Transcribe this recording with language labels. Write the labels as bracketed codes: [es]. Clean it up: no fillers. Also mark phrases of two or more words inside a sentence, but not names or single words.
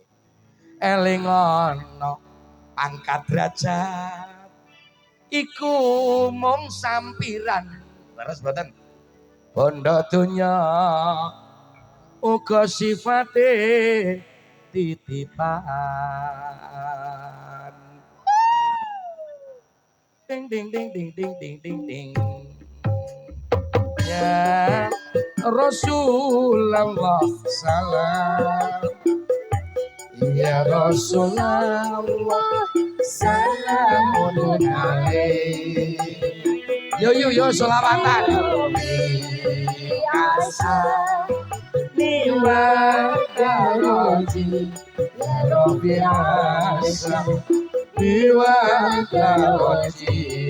[jv] Eling ana pangkat derajat iku mung sampiran. Leres mboten? Bondo dunya uga sifate titipan. Ding ding ding ding ding ding ding ding. [ar] Ya Rasulullah salam. Ya Rasulullah salamun alaihi. [jv] Yo selawatan. Asa niwa karoji ya Rabbi asa niwa karoji.